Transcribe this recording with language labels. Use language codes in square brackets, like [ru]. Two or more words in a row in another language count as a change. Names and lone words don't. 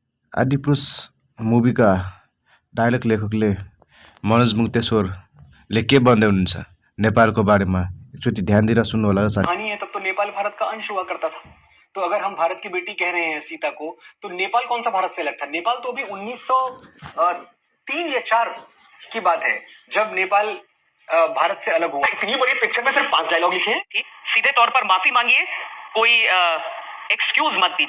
[ne] आदिपुरुष मुभीका डायलग लेखकले मनोज मुक्तेश्वरले के भन्दै हुनुहुन्छ नेपालको बारेमा एकचोटि ध्यान दिएर सुन्नु होला साथी। [hi] कहानी है, तब तो नेपाल भारत का अंश हुआ करता था। तो अगर हम भारत की बेटी कह रहे हैं सीता को, तो नेपाल कौन सा भारत से अलग था? नेपाल तो अभी 1903 या 4 की बात है जब नेपाल भारत से अलग हुआ। इतनी बड़ी पिक्चर में सिर्फ 5 डायलॉग लिखे हैं कि सीधे तौर पर माफी मांगिए, कोई एक्सक्यूज मत दीजिए।